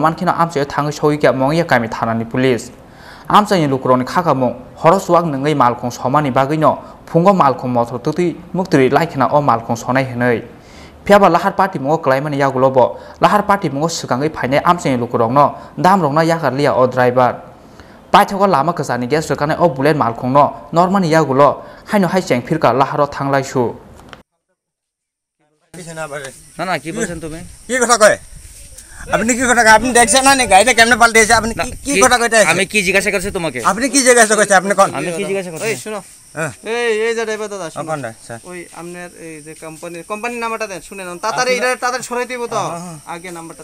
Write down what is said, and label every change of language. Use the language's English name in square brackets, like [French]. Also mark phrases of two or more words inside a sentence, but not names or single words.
[Kok Borok] mankhino amchayo thangi soika mongya kami thanani police amchani lukroni khakamung horoswak nungai malkhung somani bagino fungo malkhung mothor tuti muktri laikhna o malkhung sonai hinai phiaba Lahar Patimungo klaimani yagulobo Lahar Patimungo sikangai phainai amchani lukrongno damrongna yakarlia o driver paithego lama kesani gas rekanai o bullet malkhung no normani yagulo haino hai cheng phirka Laharo thanglai su [Bangla] না কি বলছেন তুমি কি কথা কয় আপনি কি কথা আপনি দেখছেন না গাড়িটা কেমনে পাল্টেছে আপনি কি কথা কইতে আমি কি জিজ্ঞাসা করছি তোমাকে আপনি কি জিজ্ঞাসা করছেন আপনি কোন আমি কি জিজ্ঞাসা করছি এই শুনো এই যে ড্রাইভার দাদা শুনো ওই আপনার এই যে কোম্পানির নাম্বারটা দেন শুনে নাও তাড়াতাড়ি এটা তাড়াতাড়ি সরাই দিব তো আগে নাম্বারটা